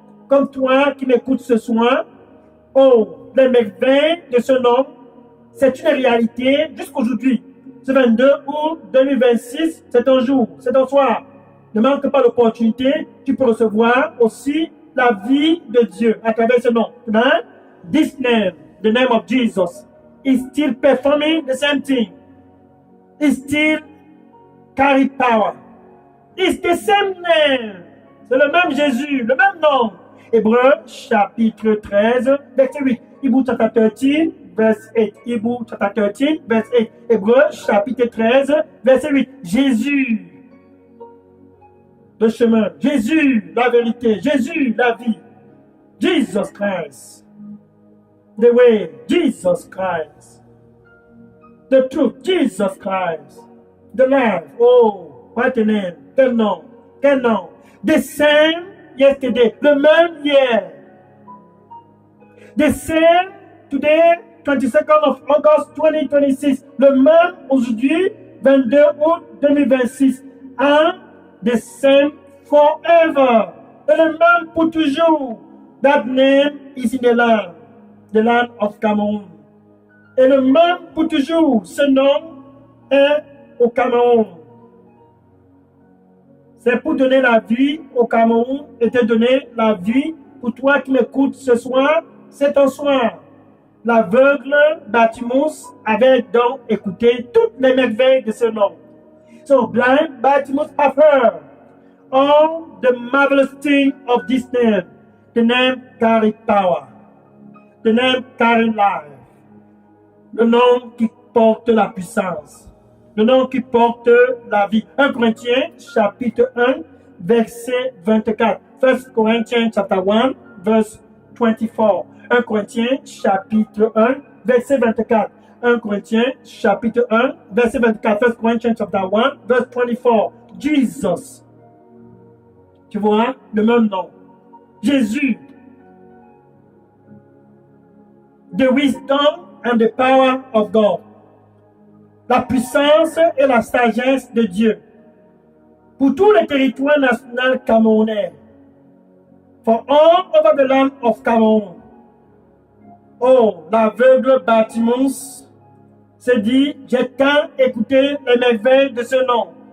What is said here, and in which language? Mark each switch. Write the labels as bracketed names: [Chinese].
[French] Comme toi qui m'écoutes ce soir, oh, les merveilles de ce nom, c'est une réalité jusqu'aujourd'hui. Ce 22 août 2026, c'est ton jour, c'est ton soir. Ne manque pas l'opportunité, tu peux recevoir aussi la vie de Dieu à travers ce nom. [English] Tonight, this name, the name of Jesus, is still performing the same thing. It still carry power. It's the same name. [French] C'est le même Jésus, le même nom. Hébreux chapitre 13, verset 8. [English] Hebrew chapter 13, verse 8. Hebrew chapter 13, verse 8. [French] Hébreux chapitre 13, verset 8. Jésus, le chemin. Jésus, la vérité. Jésus, la vie. [English] Jesus Christ. The way. Jesus Christ. The truth. Jesus Christ. The life. Oh, what a name. [French] Quel nom. Quel nom. [English] The same yesterday. [French] Le même hier. [English] The same today, 22nd of August 2026. [French] Le même aujourd'hui, 22 août 2026. [English] And the same forever. [French] Et le même pour toujours. [English] That name is in the land of Cameroon. [French] Et le même pour toujours. Ce nom est au Cameroun. C'est pour donner la vie au Cameroun et te donner la vie pour toi qui m'écoutes ce soir. C'est ton soir. L'aveugle Bartimée avait donc écouté toutes les merveilles de ce nom. [English] So blind Bartimée have heard all the marvelous things of this name. The name carry power. The name carry life. [French] Le nom qui porte la puissance. Le nom qui porte la vie. 1 Corinthiens chapitre 1 verset 24. [English] 1 Corinthians chapter 1 verse 24. [French] 1 Corinthiens chapitre 1 verset 24. 1 Corinthiens chapitre 1 verset 24. [English] 1 Corinthians chapter 1 verse 24. Jesus. [French] Tu vois, le même nom. Jésus. [English] The wisdom and the power of God. [French] La puissance et la sagesse de Dieu. Pour tout le territoire national camerounais. [English] for all over the land of Cameroon. [French] Oh, l'aveugle Bartimaeus se dit, j'ai tant écouté les merveilles de ce nom.